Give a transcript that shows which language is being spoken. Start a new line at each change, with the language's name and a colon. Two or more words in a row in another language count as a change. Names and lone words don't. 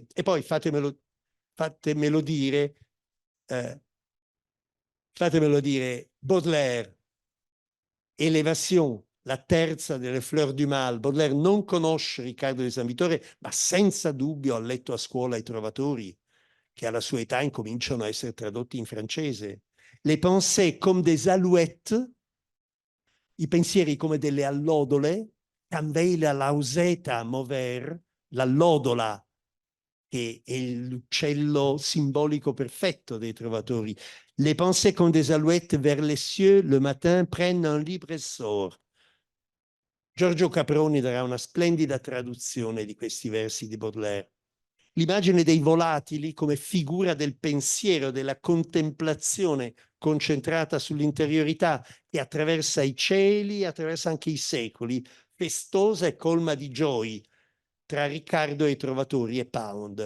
Italian: E poi fatemelo dire Baudelaire, Élévation, la terza delle Fleurs du Mal. Baudelaire non conosce Riccardo di San Vittore, ma senza dubbio ha letto a scuola i trovatori, che alla sua età incominciano a essere tradotti in francese.
French: Les pensées comme des alouettes,
Italian: i pensieri come delle allodole,
Occitan: Canveila lauseta mover,
Italian: l'allodola, che è l'uccello simbolico perfetto dei trovatori.
French: Les pensées comme des alouettes vers les cieux, le matin prennent un libre essor.
Italian: Giorgio Caproni darà una splendida traduzione di questi versi di Baudelaire. L'immagine dei volatili come figura del pensiero, della contemplazione concentrata sull'interiorità che attraversa i cieli, attraversa anche i secoli, festosa e colma di gioie tra Riccardo e i trovatori e Pound.